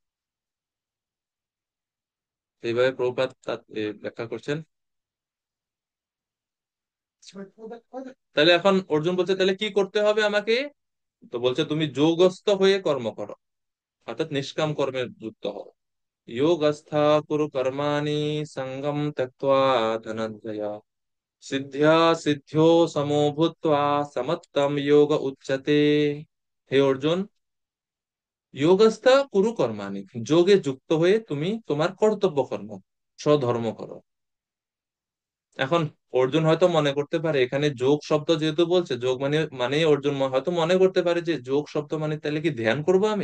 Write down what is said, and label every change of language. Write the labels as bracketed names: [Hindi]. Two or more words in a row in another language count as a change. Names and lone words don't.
[Bangla] এইভাবে প্রভুপাদ ব্যাখ্যা করছেন। তাহলে এখন অর্জুন বলছে তাহলে কি করতে হবে আমাকে? তো বলছে তুমি যোগস্থ হয়ে কর্ম করো, অর্থাৎ নিষ্কাম কর্মে যুক্ত হও। [Sanskrit] योगस्था कुरु कर्माणि संगम त्यक्त्वा धनंजय सिद्ध्या सिद्ध्यो समो भूत्वा समत्तम योग उच्यते। [Bangla] হে অর্জুন, [Sanskrit] যোগস্থা কুরু কর্মাণি, [Bangla] যোগে যুক্ত হয়ে তুমি তোমার কর্তব্য কর্ম, স্বধর্ম করো। এখন অর্জুন হয়তো মনে করতে পারে এখানে যোগ শব্দ যেহেতু বলছে, যোগ মানে অর্জুন হয়তো মনে করতে পারে যে যোগ শব্দ মানে তাহলে কি ধ্যান করবো আমি?